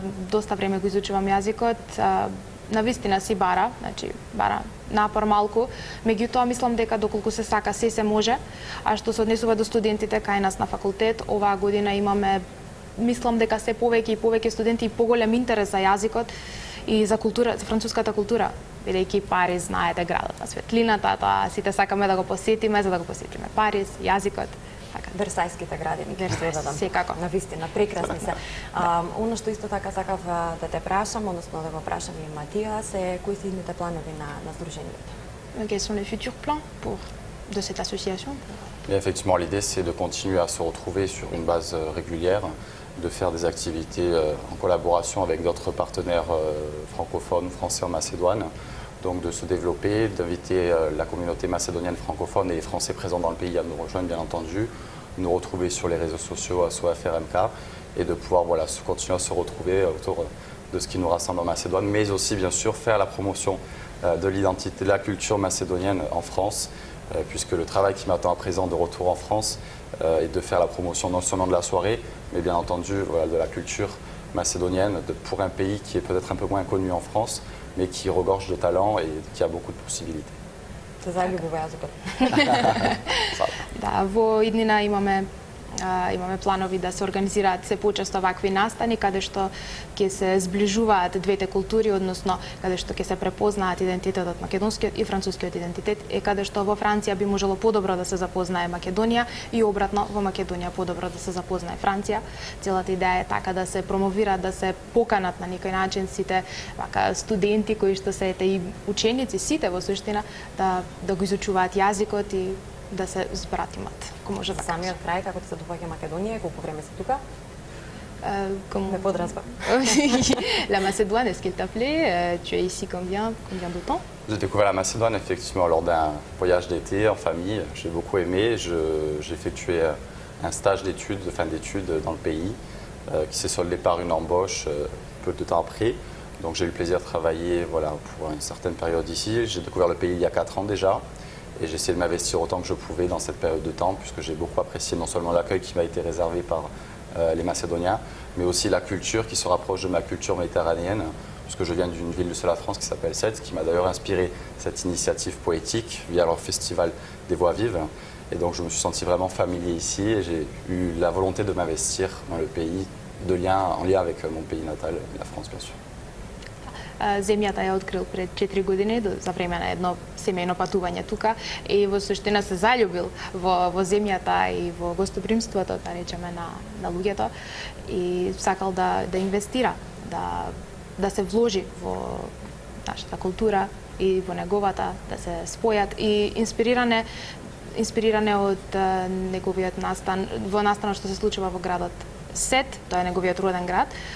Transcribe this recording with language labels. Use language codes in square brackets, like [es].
[mk] Доста време го изучувам јазикот, навистина си бара, значи бара напор малку, меѓутоа мислам дека доколку се сака се може, а што се однесува до студентите кај нас на факултет, оваа година имаме, мислам дека се повеќе и повеќе студенти и поголем интерес за јазикот и за култура, за француската култура, бидејќи Париз, знаете, градот на светлината, тоа сите сакаме да го посетиме, за да го посетиме Париз, јазикот. Версајските градини, секако. Навистина, прекрасни се. Оно што исто така сакав да те прашам, односно да го прашам и Матијас, е кои се идните планови на Сдруженијето? [fr] Quels sont les futurs plans de cette association? Et effectivement, l'idée, c'est de continuer à se retrouver sur une base régulière, de faire des activités en collaboration avec d'autres partenaires francophones, français en Macédoine, donc de se développer, d'inviter la communauté macédonienne francophone et les Français présents dans le pays à nous rejoindre, bien entendu, nous retrouver sur les réseaux sociaux à SOAFRMK et de pouvoir continuer à se retrouver autour de ce qui nous rassemble en Macédoine, mais aussi bien sûr faire la promotion de l'identité, de la culture macédonienne en France, puisque le travail qui m'attend à présent de retour en France est de faire la promotion non seulement de la soirée, mais bien entendu de la culture macédonienne pour un pays qui est peut-être un peu moins connu en France, mais qui regorge de talent et qui a beaucoup de possibilités. [mk] Се заљубува јазикот. Да, во иднина имаме планови да се организираат се почесто вакви настани каде што ќе се зближуваат двете култури, односно каде што ќе се препознаат идентитетот македонскиот и францускиот идентитет, и каде што во Франција би можело подобро да се запознае Македонија и обратно во Македонија подобро да се запознае Франција. Целата идеја е така да се промовира, да се поканат на некој начин сите студенти кои што се и ученици, сите во суштина да го изучуваат јазикот и да се збратимат. Може да самиот крај, како ти се допаѓа Македонија, колку време си тука? Me подразбам. [fr] La Macédoine, est-ce qu'elle t'appelait? Tu es ici combien de temps? J'ai découvert la Macédoine effectivement lors d'un voyage d'été en famille. J'ai beaucoup aimé. J'ai effectué un stage d'études dans le pays qui s'est soldé par une embauche peu de temps après. Donc j'ai eu le plaisir de travailler pour une certaine période ici. J'ai découvert le pays il y a 4 ans déjà. Et j'ai essayé de m'investir autant que je pouvais dans cette période de temps, puisque j'ai beaucoup apprécié non seulement l'accueil qui m'a été réservé par les Macédoniens, mais aussi la culture qui se rapproche de ma culture méditerranéenne, puisque je viens d'une ville de la France qui s'appelle Sète, qui m'a d'ailleurs inspiré cette initiative poétique via leur festival des Voix Vives. Et donc je me suis senti vraiment familier ici et j'ai eu la volonté de m'investir dans le pays, en lien avec mon pays natal, la France bien sûr. [mk] Земјата ја открил пред 4 години за време на едно семејно патување тука и во суштина се заљубил во земјата и во гостопримството, да речеме, на луѓето и сакал да инвестира, да се вложи во нашата култура и во неговата, да се спојат и инспириране од неговиот настан, во настанот што се случува во градот Сет, тоа е неговиот роден град.